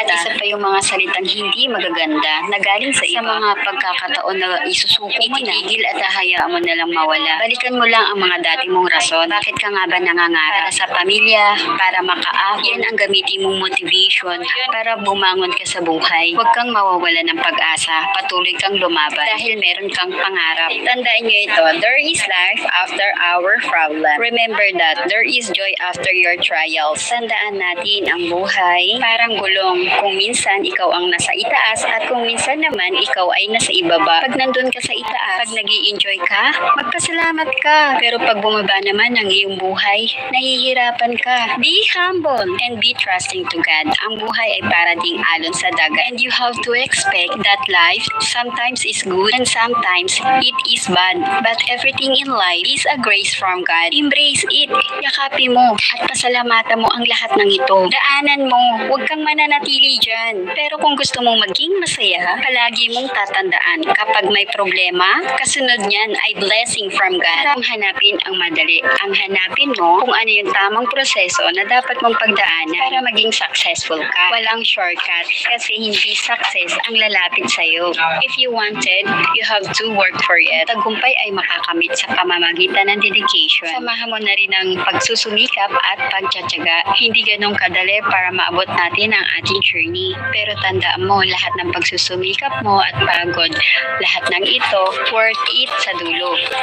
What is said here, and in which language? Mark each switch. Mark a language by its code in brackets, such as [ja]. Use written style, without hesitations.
[tl] At isa pa yung mga salitang hindi magaganda na galing sa iba. Sa mga pagkakataon na isusuko mo na, itigil at hahayaan mo na lang mawala. Balikan mo lang ang mga dati mong rason. Bakit ka nga ba nangangarap? Para sa pamilya, para makaahon. Yan ang gamitin mong motivation para bumangon ka sa buhay. Huwag kang mawawala ng pag-asa. Patuloy kang lumaban dahil meron kang pangarap. Tandaan nyo ito, [en] there is life after our problem. Remember that there is joy after your trials. [tl] Tandaan natin ang buhay parang gulong. Kung minsan ikaw ang nasa itaas at kung minsan naman ikaw ay nasa ibaba. Pag nandun ka sa itaas, pag nag-i-enjoy ka, magpasalamat ka. Pero pag bumaba naman ang iyong buhay, nahihirapan ka. [en] Be humble and be trusting to God. [tl] Ang buhay ay para ding alon sa dagat. [en] And you have to expect that life sometimes is good and sometimes it is bad. But everything in life is a grace from God. Embrace it. [tl] Yakapin mo at pasalamatan mo ang lahat ng ito. Daanan mo. Huwag kang mananatili dyan. Pero kung gusto mong maging masaya, palagi mong tatandaan kapag may problema, kasunod niyan ay [en] blessing from God. [tl] Ang hanapin ang madali. Ang hanapin mo kung ano yung tamang proseso na dapat mong pagdaanan para maging successful ka. Walang shortcut kasi hindi success ang lalapit sa'yo. [en] If you wanted, you have to work for it. [tl] Tagumpay ay makakamit sa pamamagitan ng dedication. Samahan mo na rin ang pagsusumikap at pagtsatsaga. Hindi ganun kadali para maabot natin ang ating journey. Pero tandaan mo, lahat ng pagsusumikap mo at pagod, lahat ng ito, worth it sa dulo.